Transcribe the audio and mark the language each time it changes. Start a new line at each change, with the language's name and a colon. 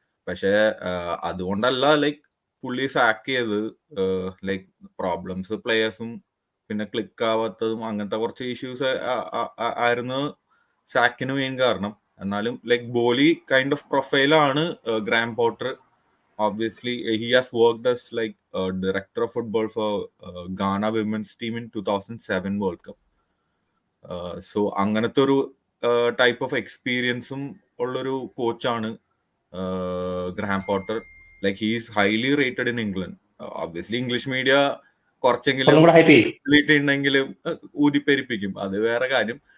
Malayalam: പക്ഷെ അതുകൊണ്ടല്ല ലൈക്ക് പുള്ളി സാക്ക് ചെയ്ത് ലൈക്ക് പ്രോബ്ലംസ് പ്ലേയേഴ്സും പിന്നെ ക്ലിക്ക് ആവാത്തതും അങ്ങനത്തെ കുറച്ച് ഇഷ്യൂസ് ആയിരുന്നു സാക്കിന് മെയിൻ കാരണം. എന്നാലും like ബോലി kind of പ്രൊഫൈലാണ് gram Potter.
English: Obviously, he has worked as like director of football for Ghana women's team in 2007 World Cup.
Malayalam: So അങ്ങനത്തെ ഒരു ടൈപ്പ് ഓഫ് എക്സ്പീരിയൻസും ഉള്ളൊരു കോച്ചാണ് gram Potter.
English: Like he is highly rated in England.
Malayalam: Obviously English media കുറച്ചെങ്കിലും ഉണ്ടെങ്കിലും ഊതിപ്പെരിപ്പിക്കും, അത് വേറെ കാര്യം.